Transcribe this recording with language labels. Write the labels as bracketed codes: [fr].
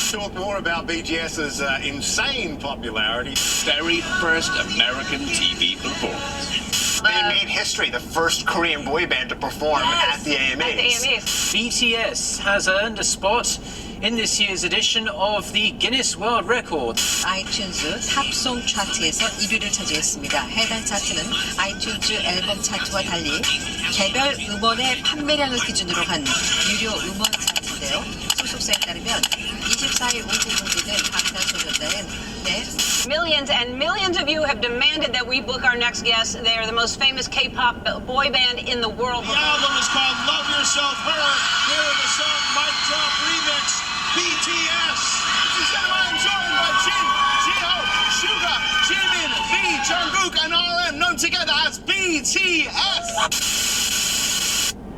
[en] Talk more about BTS's insane popularity. Very first American MTV Awards. They made history, the first Korean boy band to perform at the AMAs. BTS has earned a spot in this year's edition of the Guinness World Record. [ko] 아이튠즈 탑송 차트에서 1위를 차지했습니다. 해당 차트는 아이튠즈 앨범 차트와 달리 개별 음원의 판매량을 기준으로 한 유료 음원 차트인데요. 소속사에 따르면 24일 오후 공개된 방탄소년단은 [en] Millions and millions of you have demanded that we book our next guest. They are the most famous K-pop boy band in the world. The album is called Love Yourself Her. Here in the song Mic Drop Remix, BTS. This is I'm joined by Jin, Jiho, Suga, Jimin, V, Jungkook, and RM, known together as BTS.